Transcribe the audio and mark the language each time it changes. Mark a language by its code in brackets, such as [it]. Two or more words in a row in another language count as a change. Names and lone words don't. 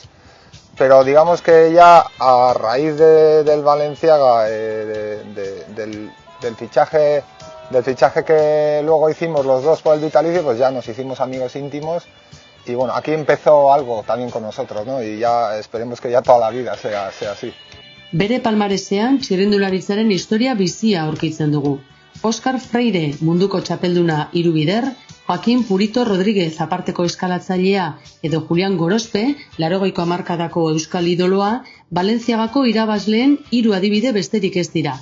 [es] Pero digamos que ya a raíz del Balenciaga, del fichaje que luego hicimos los dos por el vitalicio, pues ya nos hicimos amigos íntimos Y bueno, aquí empezó algo también con nosotros, ¿no? Y ya esperemos que ya toda la vida sea así. [eu] Bere palmaresean txirrindularitzaren historia bizia aurkitzen dugu. Oscar Freire munduko txapelduna 3 bider, Joaquin Purito Rodríguez aparteko eskalatzailea edo Julian Gorospe, 80ko hamarkadako euskal idoloa, Valentziagako irabazleen 3 adibide besterik ez dira.